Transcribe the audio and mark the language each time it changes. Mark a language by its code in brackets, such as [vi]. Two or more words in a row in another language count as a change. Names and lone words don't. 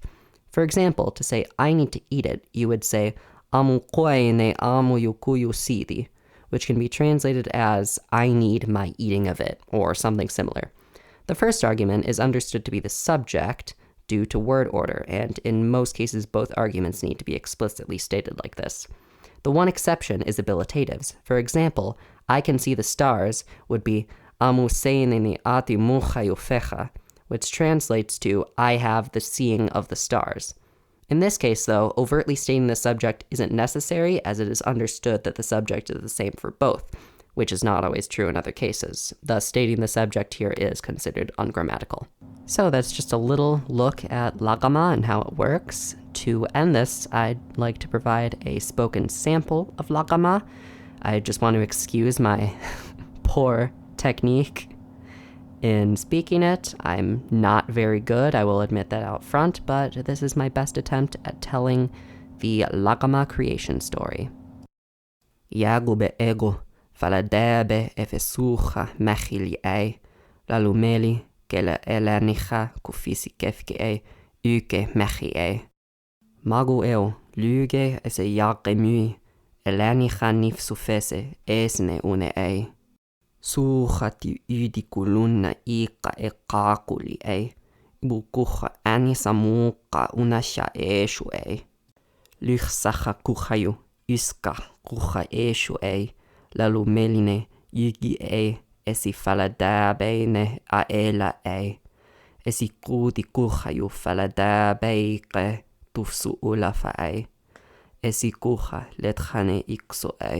[en] For example, to say, I need to eat it, you would say, amu koine amu yukuyu sidi, which can be translated as, I need my eating of it, or something similar. The first argument is understood to be the subject due to word order, and in most cases both arguments need to be explicitly stated like this. The one exception is abilitatives. For example, I can see the stars would be amu seineni ati muchayufecha, which translates to, I have the seeing of the stars. In this case, though, overtly stating the subject isn't necessary, as it is understood that the subject is the same for both, which is not always true in other cases. Thus, stating the subject here is considered ungrammatical. So that's just a little look at Laghama and how it works. To end this, I'd like to provide a spoken sample of Laghama. I just want to excuse my poor technique in speaking it. I'm not very good, I will admit that out front, but this is my best attempt at telling the Laghama creation story. Yagube ego, faladebe efesucha mechili ei, lalumeli, kele elenicha kufisi kefke uke mechi Magu eo, luge ese yagge mui, elenicha nifsufese esne une Suuhati ydikulunna iqa eqaaquli ibukuha anisamuqa unasha eshu Lyhsaha kuhaju iska kuha eshu lalumeline yigi esi faladabeine aela esi kuudi kuhaju faladabeike tufsu ulafa esi kuha lethane ikso